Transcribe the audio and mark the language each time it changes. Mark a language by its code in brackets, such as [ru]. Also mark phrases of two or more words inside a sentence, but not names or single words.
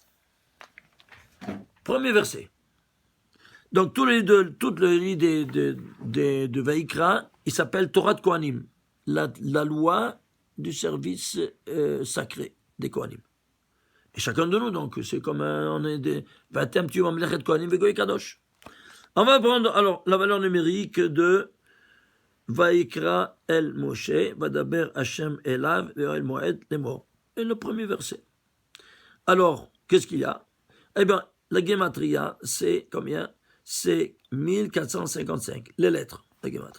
[fr] Premier verset. Donc, toute l'idée de Vaïkra, il s'appelle Torah de Kohanim, la loi du service sacré des Kohanim. Et chacun de nous, donc, c'est comme on est des [he] ואתם תהיו ממלכת כהנים וגוי קדוש. [fr] On va prendre alors la valeur numérique de [he] ויקרא אל משה, וידבר השם אליו, אל מועד לאמר. [fr] Et le premier verset. Alors, qu'est-ce qu'il y a? Eh bien, la gematria, c'est combien? C'est 1455, les lettres, la gematria.